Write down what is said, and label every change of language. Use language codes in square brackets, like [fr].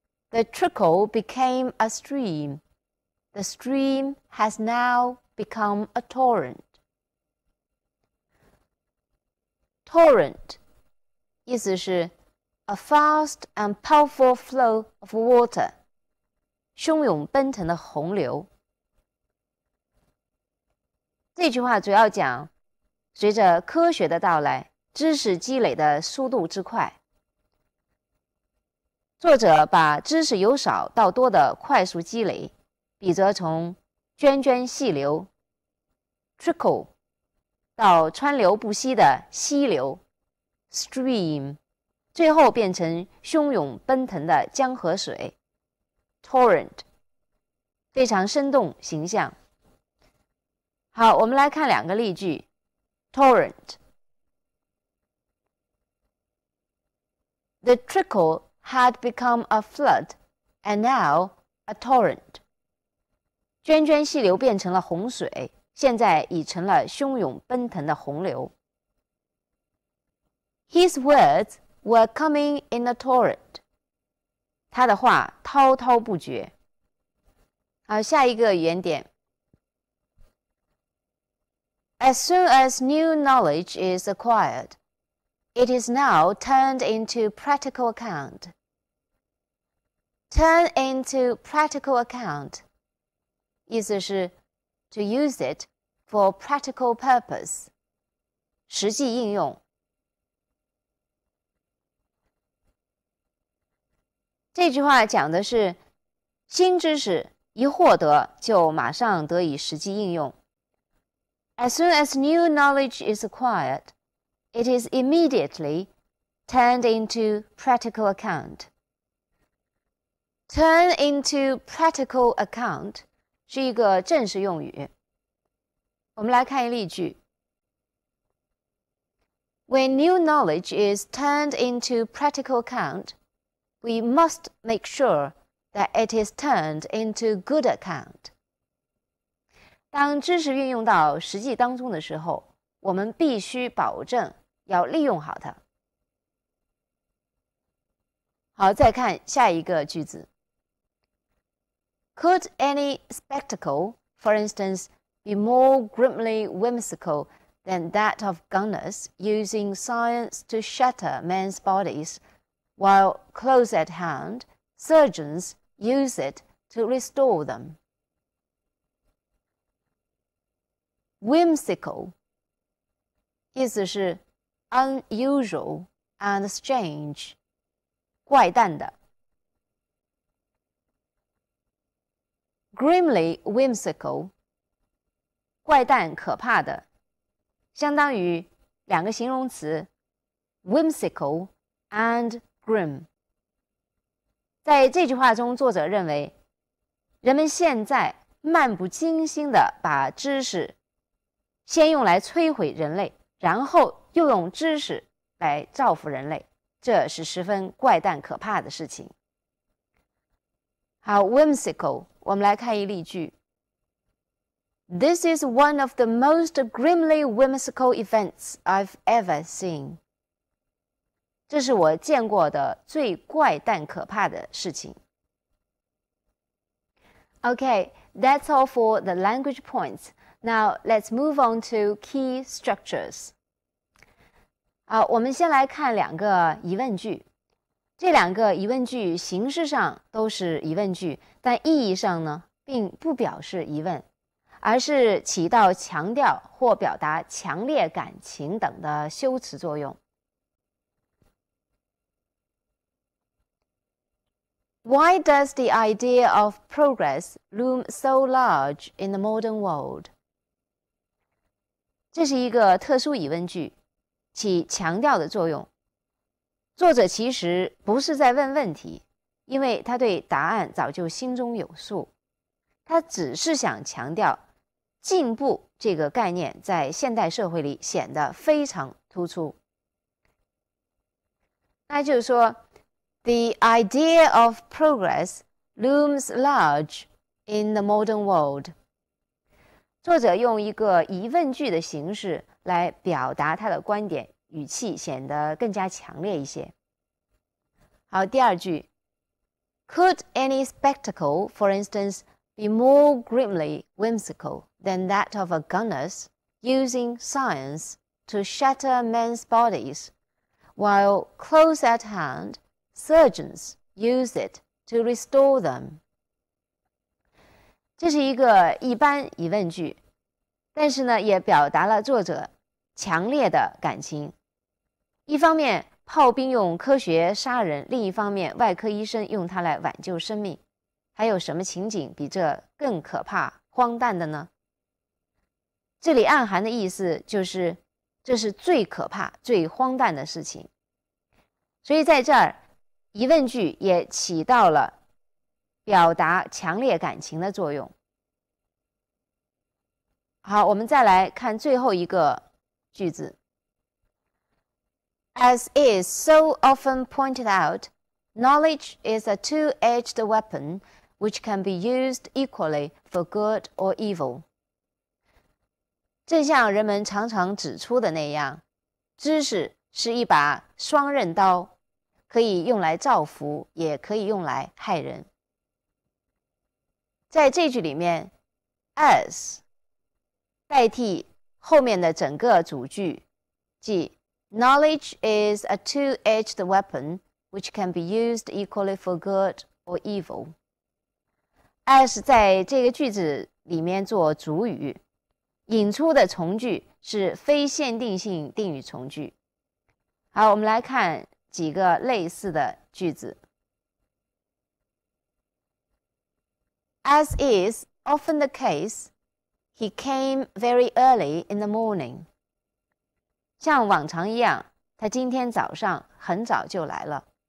[en] The trickle became a stream. The stream has now become a torrent. [zh] Torrent 意思是 [en] a fast and powerful flow of water， [zh] 汹涌奔腾的洪流。这句话主要讲随着科学的到来，知识积累的速度之快，作者把知识由少到多的快速积累，比则从涓涓细流 trickle 到川流不息的溪流 stream， 最后变成汹涌奔腾的江河水 torrent， 非常生动形象。好，我们来看两个例句。 [en] torrent， The trickle had become a flood and now a torrent。 [zh] 涓涓细流变成了洪水，现在已成了汹涌奔腾的洪流。 [en] His words were coming in a torrent。 [zh] 他的话滔滔不绝。好，下一个语言点。 [en] As soon as new knowledge is acquired, it is now turned into practical account. Turn into practical account [zh] 意思是 [en] to use it for practical purpose， [zh] 实际应用。这句话讲的是新知识一获得就马上得以实际应用。 [en] As soon as new knowledge is acquired, it is immediately turned into practical account. Turn into practical account [zh] 是一个正式用语。我们来看一例句。 [en] When new knowledge is turned into practical account, we must make sure that it is turned into good account. [zh] 当知识运用到实际当中的时候，我们必须保证要利用好它。好，再看下一个句子。 [en] Could any spectacle, for instance, be more grimly whimsical than that of gunners using science to shatter men's bodies, while close at hand, surgeons use it to restore them? [zh] Whimsical 意思是 [en] unusual and strange， [zh] 怪诞的。 [en] Grimly whimsical [zh] 怪诞可怕的，相当于两个形容词 [en] whimsical and grim。 [zh] 在这句话中，作者认为人们现在漫不经心地把知识先用来摧毁人类，然后又用知识来造福人类，这是十分怪诞可怕的事情。好 whimsical 我们来看一例句。 [en] This is one of the most grimly whimsical events I've ever seen. [zh] 这是我见过的最怪诞可怕的事情。 [en] Okay, that's all for the language points. Now let's move on to key structures. [zh] 好，我们先来看两个疑问句。这两个疑问句形式上都是疑问句，但意义上呢，并不表示疑问，而是起到强调或表达强烈感情等的修辞作用。 [en] Why does the idea of progress loom so large in the modern world? [zh] 这是一个特殊疑问句，起强调的作用。作者其实不是在问问题，因为他对答案早就心中有数，他只是想强调进步这个概念在现代社会里显得非常突出。那就是说 [en] The idea of progress looms large in the modern world. [zh] 作者用一个疑问句的形式来表达他的观点，语气显得更加强烈一些。好，第二句 [en] Could any spectacle, for instance, be more grimly whimsical than that of a gunner's using science to shatter men's bodies, while close at hand, surgeons use it to restore them? [zh] 这是一个一般疑问句，但是呢，也表达了作者强烈的感情。一方面，炮兵用科学杀人；另一方面，外科医生用它来挽救生命。还有什么情景比这更可怕、荒诞的呢？这里暗含的意思就是，这是最可怕、最荒诞的事情。所以在这儿，疑问句也起到了表达强烈感情的作用。好，我们再来看最后一个句子。 [en] As is so often pointed out, knowledge is a two-edged weapon which can be used equally for good or evil. [zh] 正像人们常常指出的那样，知识是一把双刃刀，可以用来造福，也可以用来害人。在这句里面 [en] as [zh] 代替后面的整个主句，即 [en] knowledge is a two-edged weapon which can be used equally for good or evil. [zh] as 在这个句子里面做主语，引出的从句是非限定性定语从句。好，我们来看几个类似的句子。 [en] As is often the case, he came very early in the morning. [zh] 像往常一样，他今天早上很早就来了。